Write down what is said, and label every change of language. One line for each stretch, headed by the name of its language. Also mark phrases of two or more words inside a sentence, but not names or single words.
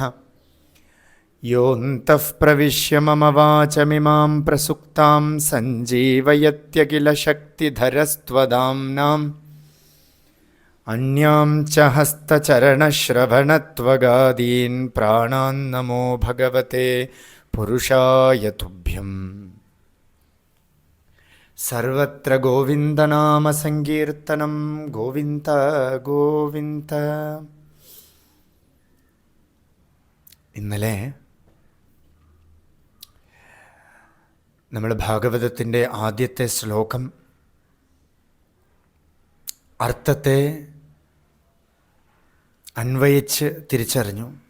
Sanskrit: योऽन्तः प्रविश्य मम वाचमिमां प्रसुप्तां सञ्जीवयत्यखिलशक्तिधरस्त्वदाम्नाम् अन्यां च हस्तचरणश्रवणत्वगादीन् प्राणान् नमो भगवते पुरुषाय तुभ्यम्। सर्वत्र गोविन्दनामसङ्कीर्तनं गोविन्द गोविन्द।
Malayalam: ഇന്നലെ നമ്മൾ ഭാഗവതത്തിൻ്റെ ആദ്യത്തെ ശ്ലോകം അർത്ഥത്തെ അന്വയിച്ച് തിരിച്ചറിഞ്ഞു.